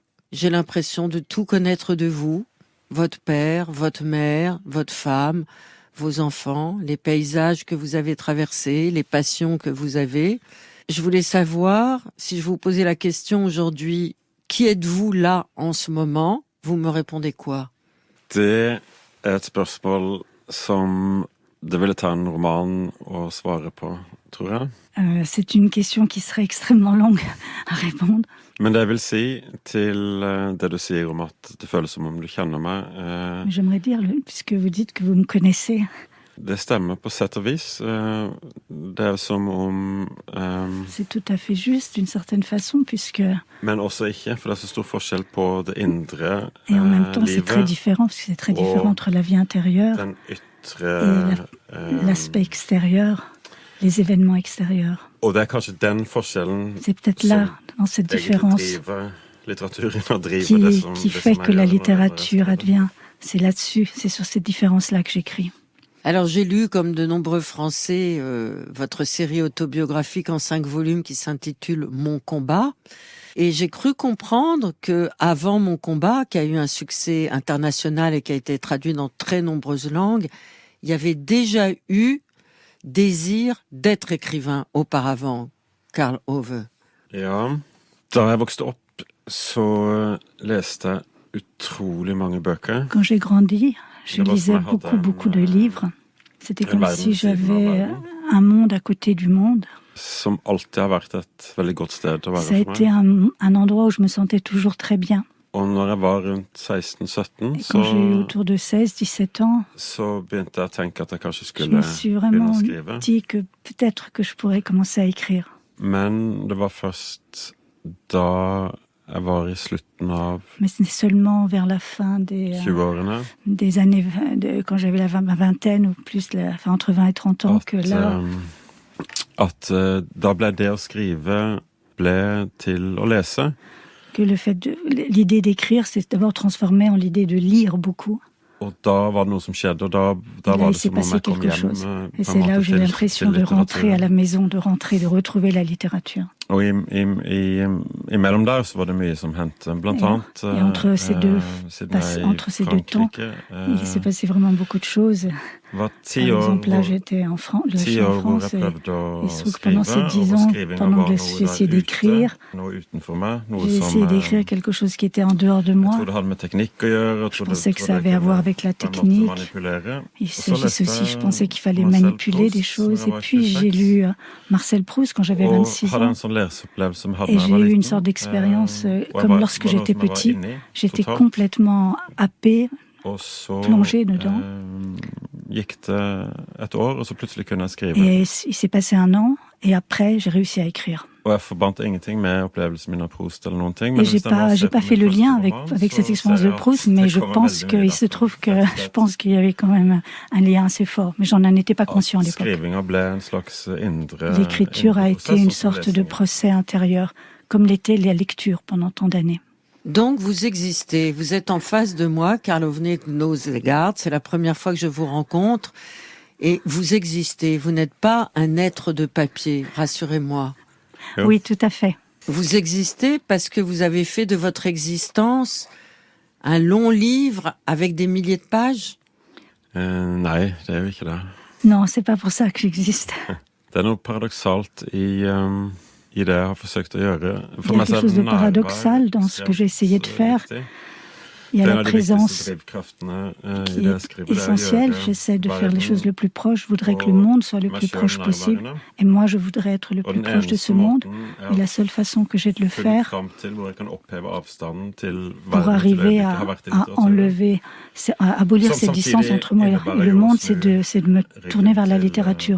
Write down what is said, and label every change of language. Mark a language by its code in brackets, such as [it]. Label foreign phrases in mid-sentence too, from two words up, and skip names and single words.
[fr] J'ai l'impression de tout connaître de vous, votre père, votre mère, votre femme, vos enfants, les paysages que vous avez traversés, les passions que vous avez. Je voulais savoir, si je vous posais la question aujourd'hui, qui êtes-vous là en ce moment? Vous me répondez quoi? [no] Det et spørsmål som det ville ta en roman å svare på, tror jeg. [fr] C'est une question qui serait extrêmement longue à répondre. [no] Men det jeg vil si til det du sier om at det føles som om du kjenner meg. [fr] J'aimerais dire, puisque vous dites que vous me connaissez. [no] Det stemmer på sett og vis. Det er som om [fr] C'est tout à fait juste d'une certaine façon, puisque... [no] Men også ikke, for det er så stor forskjell på det indre [fr] Et en même temps, c'est très [no] livet [fr] différent, parce que c'est très différent entre la vie intérieure [no] den ytre [fr] et l'aspect extérieur, les événements extérieurs. [no] Og det er kanskje den forskjellen [fr] C'est peut-être là, dans cette [no] egentlig [fr] différence, [no] driver litteraturen og driver det som [fr] qui [no] det [fr] fait [no] som [fr] que [no] jeg [fr] la [no] gjør når jeg [fr] littérature [no] skriver. [fr] advient. C'est là-dessus, c'est sur cette différence-là que j'écris. Alors j'ai lu, comme de nombreux Français, votre série autobiographique en 5 volumes qui s'intitule Mon combat. Et j'ai cru comprendre que avant Mon combat, qui a eu un succès international et qui a été traduit dans très nombreuses langues, il y avait déjà eu désir d'être écrivain auparavant, Karl Ove. [no] Ja, da jeg vokste opp, så leste jeg utrolig mange bøker. [fr] Quand j'ai grandi, je D'abord, lisais ça m'a beaucoup, rappelé, beaucoup de livres. C'était une comme [no] verden [fr] si [no] siden av [fr] j'avais [no] verden. [fr] un monde à côté du monde. [no] Som alltid har vært et veldig godt sted å [fr] Ça a [no] være for [fr] été [no] meg. [fr] un endroit où je me sentais toujours très bien. [no] Og når jeg var rundt 16-17, [fr] Et quand j'ai eu autour de 16-17 ans, [no] så begynte jeg å tenke at jeg kanskje [fr] je [no] skulle [fr] me suis [no] begynne [fr] vraiment [no] å skrive. [fr] dit que peut-être que je pourrais commencer à écrire. [no] Men det var først da jeg var i slutten av [fr] Mais c'est seulement vers la fin [no] 20-årene [fr] des années, quand j'avais ma vingtaine ou plus, enfin, entre 20 et 30 ans, que là, [no] at da ble det å skrive ble til å lese. [fr] que l'idée d'écrire s'est d'abord transformée en l'idée de lire beaucoup. [no] Og da var det noe som skjedde, og da [fr] Et là, [no] var [fr] il [no] det [fr] s'est [no] som om [fr] passé [no] jeg kom [fr] quelque [no] hjem [fr] chose. [no] på [fr] Et [no] en [fr] c'est là [no] måte [fr] où j'ai l'impression de rentrer à la maison, de retrouver la littérature. [no] Og imellom der så var det mye som hendte, blant annet [fr] Et entre ces deux temps, il s'est passé vraiment beaucoup de choses. [no] var [fr] Par [no] 10 år [fr] exemple, là, j'étais en France, je suis en [no] hvor [fr] France, [no] jeg [fr] et [no] prøvde å [fr] il se trouve que [no] skrive, [fr] pendant ces 10 [no] og [fr] ans, [no] skrivinga [fr] pendant [no] var [fr] que [no] noe [fr] j'ai [no] der [fr] essayé [no] ute, [fr] d'écrire, [no] noe utenfor meg, noe [fr] j'ai [no] som [fr] essayé d'écrire quelque chose qui était en dehors de [no] jeg [fr] moi. [no] tror det hadde med teknikk å gjøre. [fr] Je pensais que ça avait à voir avec la technique. Il s'agissait aussi, je pensais qu'il fallait manipuler des choses. Et puis j'ai lu Marcel Proust quand j'avais 26 ans. Et j'ai eu une sorte d'expérience, comme lorsque j'étais petit, j'étais complètement happé, plongé dedans. [no] Gikk det et år, og så plutselig kunne jeg skrive. [fr] Et il s'est passé un an, et après, j'ai réussi à écrire. [no] Og jeg forbandt ingenting med opplevelsen min av Proust eller noen ting. [fr] Et j'ai pas fait le lien avec cette expérience de Proust, mais je pense qu'il se trouve que je pense qu'il y avait quand même un lien assez fort. Mais j'en étais pas conscient à l'époque. L'écriture a été une sorte de procès intérieur, comme l'était la lecture pendant tant d'années. Donc vous existez, vous êtes en face de moi, Karl Ove Knausgaard, c'est la première fois que je vous rencontre, et vous existez, vous n'êtes pas un être de papier, rassurez-moi. Oui, tout à fait. Vous existez parce que vous avez fait de votre existence un long livre avec des milliers de pages? [no] Nei, det er jo ikke det. [fr] Non, c'est pas pour ça que j'existe. [no] Det er noe paradoksalt i det jeg har forsøkt å gjøre. [fr] Il y a quelque chose de paradoxal dans ce que j'ai essayé de faire. Il y a la présence qui est essentielle. J'essaie de faire les choses le plus proche. Je voudrais que le monde soit le plus proche possible. Et moi, je voudrais être le plus proche de ce monde. Et la seule façon que j'ai de le faire pour arriver à enlever, à abolir cette distance entre moi et le monde, c'est de me tourner vers la littérature.